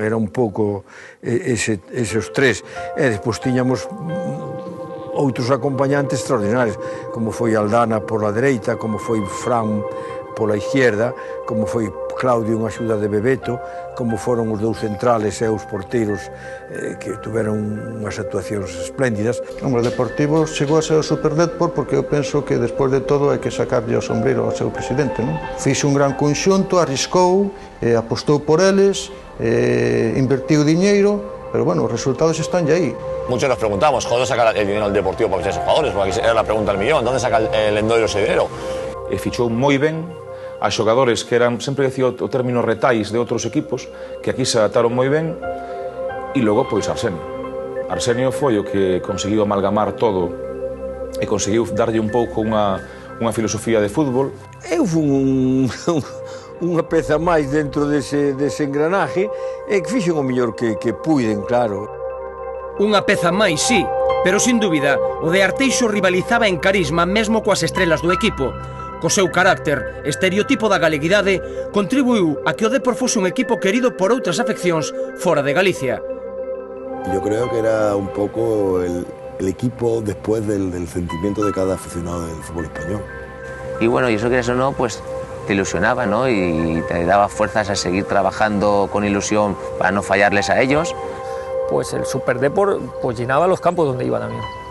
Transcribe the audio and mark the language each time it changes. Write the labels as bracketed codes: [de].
[gl] Era un pouco eses tres. E despois tiñamos outros acompañantes extraordinarios, como foi Aldana por la dereita, como foi Fran pola izquierda, como foi Claudio unha axuda de Bebeto, como foron os dous centrales e os porteiros que tuveron unhas actuacións espléndidas. O Deportivo chegou a ser o Super Dépor porque eu penso que despois de todo hai que sacarlle o sombreiro ao seu presidente, non? Fixe un gran conxunto, arriscou, apostou por eles, invertiu diñeiro, pero bueno, os resultados están aí. [es] Muchos nos preguntamos, ¿dónde saca el dinero el Deportivo para fichar esos jugadores? Porque era la pregunta del millón, ¿dónde saca el Endoiro ese dinero? [gl] E fichou moi ben a xogadores que eran, sempre decía o término retais de outros equipos, que aquí se adaptaron moi ben, e logo, pois, Arsenio. Arsenio foi o que conseguiu amalgamar todo e conseguiu darlle un pouco unha filosofía de fútbol. Eu fui unha peza máis dentro dese engranaje e que fixen o mellor que puiden, claro. Unha peza máis, sí, pero sin dúbida, o de Arteixo rivalizaba en carisma mesmo coas estrelas do equipo. Co seu carácter, estereotipo da galeguidade, contribuiu a que o Dépor fose un equipo querido por outras afeccións fora de Galicia. [es] Yo creo que era un poco el equipo después del sentimiento de cada aficionado del fútbol español. Y bueno, y eso que eso no, pues te ilusionaba, ¿no? Y te daba fuerzas a seguir trabajando con ilusión para no fallarles a ellos. Pues el Super Dépor pues llenaba los campos donde iba también.